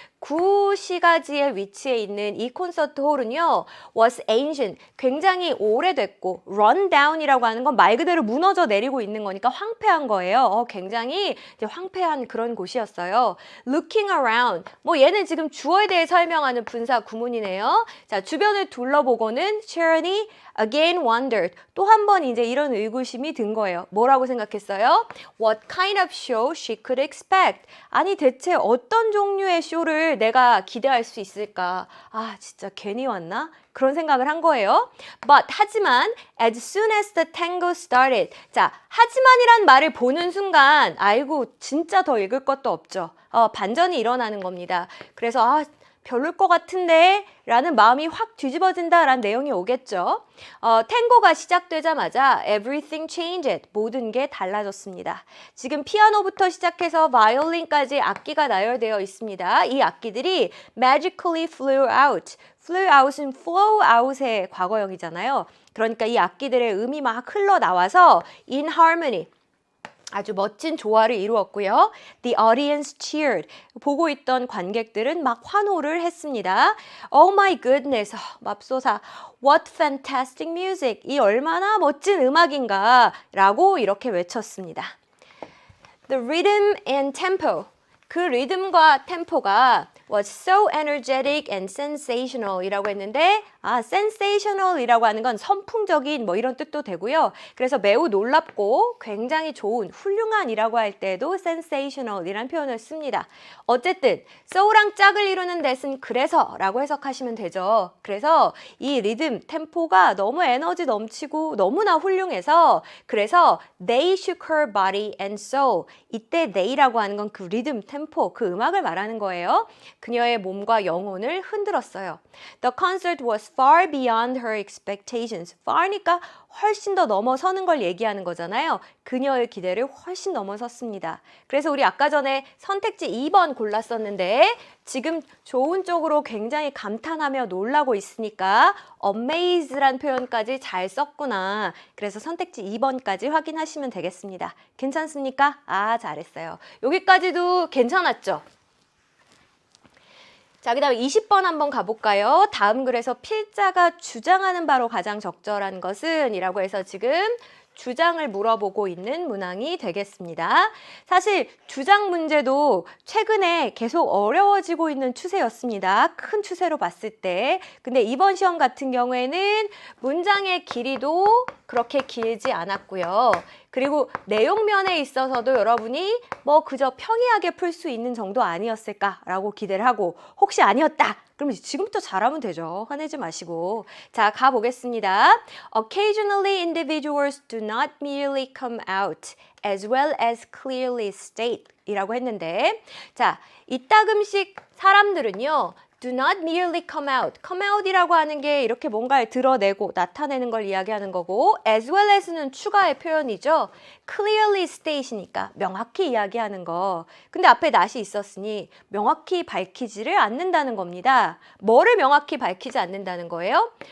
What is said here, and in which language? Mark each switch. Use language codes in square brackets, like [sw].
[ko] 구시가지의 위치에 있는 이 콘서트 홀은요, [en] was ancient, [ko] 굉장히 오래됐고, [en] run down [ko] 이라고 하는 건 말 그대로 무너져 내리고 있는 거니까 황폐한 거예요. 굉장히 이제 황폐한 그런 곳이었어요. [en] looking around, [ko] 뭐 얘는 지금 주어에 대해 설명하는 분사 구문이네요. 자, 주변을 둘러보고는 Sharon이 [en] again wondered, [ko] 또 한 번 이제 이런 의구심이 든 거예요. 뭐라고 생각했어요? [en] What kind of show she could expect? [ko] 아니 대체 어떤 종류의 쇼를 내가 기대할 수 있을까? 아, 진짜 괜히 왔나? 그런 생각을 한 거예요. [en] But [ko] 하지만 [en] as soon as the tango started. [ko] 자, 하지만이란 말을 보는 순간 아이고 진짜 더 읽을 것도 없죠. 반전이 일어나는 겁니다. 그래서 별로일 것 같은데 라는 마음이 확 뒤집어진다라는 내용이 오겠죠. 탱고가 시작되자마자 [en] everything changed. [ko] 모든 게 달라졌습니다. 지금 피아노부터 시작해서 바이올린까지 악기가 나열되어 있습니다. 이 악기들이 [en] magically flew out. [ko] flew out은 flow out의 과거형이잖아요. 그러니까 이 악기들의 음이 막 흘러나와서 [en] in harmony. [ko] 아주 멋진 조화를 이루었고요. [en] The audience cheered. [ko] 보고 있던 관객들은 막 환호를 했습니다. [en] Oh my goodness. [ko] 맙소사. [en] What fantastic music. [ko] 이 얼마나 멋진 음악인가 라고 이렇게 외쳤습니다. [en] The rhythm and tempo. [ko] 그 리듬과 템포가 [en] was so energetic and sensational [ko] 이라고 했는데 sensational 이라고 하는 건 선풍적인 뭐 이런 뜻도 되고요. 그래서 매우 놀랍고 굉장히 좋은, 훌륭한 이라고 할 때도 sensational 이란 표현을 씁니다. 어쨌든 so랑 짝을 이루는 that은 그래서 라고 해석하시면 되죠. 그래서 이 리듬, 템포가 너무 에너지 넘치고 너무나 훌륭해서 그래서 [en] they shook her body and soul. [ko] 이때 they라고 하는 건 그 리듬, 템포, 그 음악을 말하는 거예요. 그녀의 몸과 영혼을 흔들었어요. [en] The concert was far beyond her expectations. [ko] far니까 훨씬 더 넘어서는 걸 얘기하는 거잖아요. 그녀의 기대를 훨씬 넘어섰습니다. 그래서 우리 아까 전에 선택지 2번 골랐었는데 지금 좋은 쪽으로 굉장히 감탄하며 놀라고 있으니까 amaze란 표현까지 잘 썼구나. 그래서 선택지 2번까지 확인하시면 되겠습니다. 괜찮습니까? 잘했어요. 여기까지도 괜찮았죠? 자, 그 다음 20번 한번 가볼까요? 다음 글에서 필자가 주장하는 바로 가장 적절한 것은 이라고 해서 지금 주장을 물어보고 있는 문항이 되겠습니다. 사실 주장 문제도 최근에 계속 어려워지고 있는 추세였습니다. 큰 추세로 봤을 때. 근데 이번 시험 같은 경우에는 문장의 길이도 그렇게 길지 않았고요. 그리고 내용면에 있어서도 여러분이 뭐 그저 평이하게 풀 수 있는 정도 아니었을까라고 기대를 하고 혹시 아니었다. 그럼 지금부터 잘하면 되죠. 화내지 마시고. 자, 가보겠습니다. [en] Occasionally individuals do not merely come out as well as clearly state 이라고 했는데 [ko] 자, 이따금씩 사람들은요. [en] do not merely come out. [ko] come out이라고 하는 게 이렇게 뭔가를 드러내고 나타내는 걸 이야기하는 거고 as well as는 추가의 표현이죠. [en] clearly state [ko] 이니까 명확히 이야기하는 거. 근데 앞에 not이 있었으니 명확히 밝히지를 않는다는 겁니다. 뭐를 명확히 밝히지 않는다는 거예요?